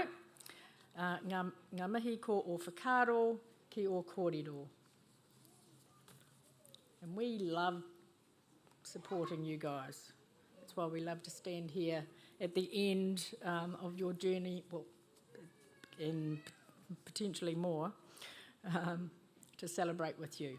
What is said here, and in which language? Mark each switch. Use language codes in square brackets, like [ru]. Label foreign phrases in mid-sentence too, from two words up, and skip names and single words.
[mi] Ngā mihi ko o whakaro ki o kōrero. [en] And we love supporting you guys. That's why we love to stand here at the end of your journey, well, and potentially more, to celebrate with you.